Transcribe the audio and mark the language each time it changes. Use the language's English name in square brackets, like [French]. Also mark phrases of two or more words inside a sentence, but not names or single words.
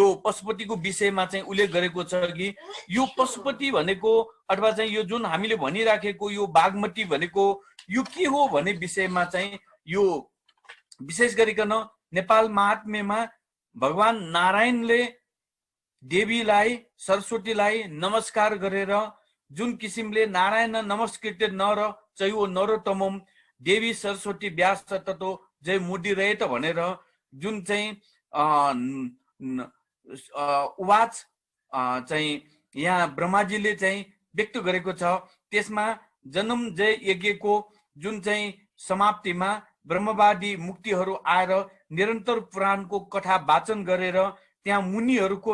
[Nepali] पशुपतिको विषयमा चाहिँ उल्लेख गरेको छ कि यो पशुपति भनेको अथवा चाहिँ यो जुन हामीले भनिराखेको यो बागमती भनेको यो के हो भन्ने विषयमा चाहिँ यो विशेष गरिकन नेपाल महात्म्यमा भगवान नारायणले देवीलाई सरस्वतीलाई नमस्कार गरेर जुन किसिमले [Sanskrit] नारायण नमस्कृत्य नर चैव नरोत्तमम देवी सरस्वती व्यास ततो जय मुदिरेत [Nepali] भनेर जुन चाहिँ उवाच चाहिँ यहाँ ब्रह्माजीले चाहिँ व्यक्त गरेको छ। त्यसमा जन्म जय यज्ञको जुन चाहिँ समाप्तिमा ब्रह्मवादी मुक्तिहरू आएर निरन्तर पुराणको कथा वाचन गरेर त्यहाँ मुनिहरूको